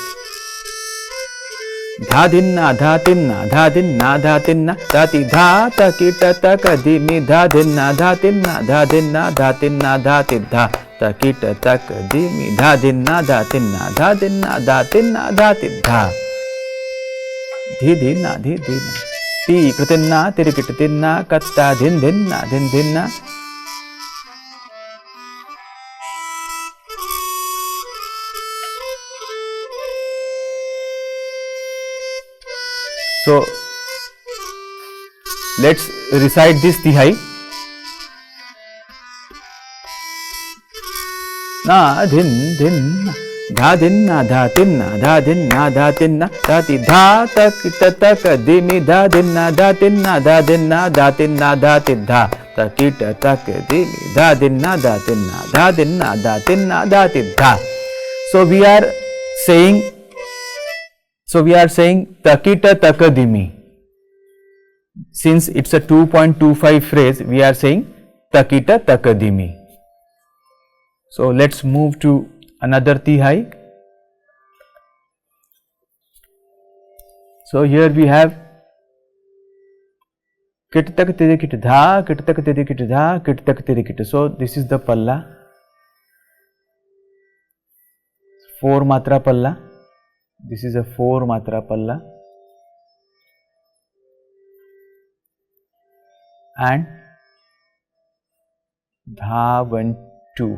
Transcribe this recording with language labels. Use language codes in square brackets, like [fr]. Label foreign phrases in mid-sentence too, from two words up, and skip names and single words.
[en] Dhadinna dhatinna dhadinna dhatinna dhati dha takita takadimi dhadinna dhatinna dhadinna dhatinna dhati dha takita takadimi dhadinna dhatinna dhadinna dhatinna dhati dha dhidinna dhidinna ti kritinna tirikititinna katta dhindinna dhindinna. So let's recite this Tehai. Na dhin dhin dha dinna dhatinna dhadinna dhatinna dhati dha takita takadimi dhadinna dhatinna dhadinna dhatinna dhati dha takita takadimi dhadinna dhatinna dhadinna dhatinna dhati dha. So we are saying takita takadimi. Since it's a 2.25 phrase, we are saying takita takadimi. So let's move to another Tehai. So here we have kit tak tiri kit dha, kit tak tiri kit dha, kit tak tiri kit. So this is the palla, 4 matra palla. This is a 4 matra palla, and dha 1 2.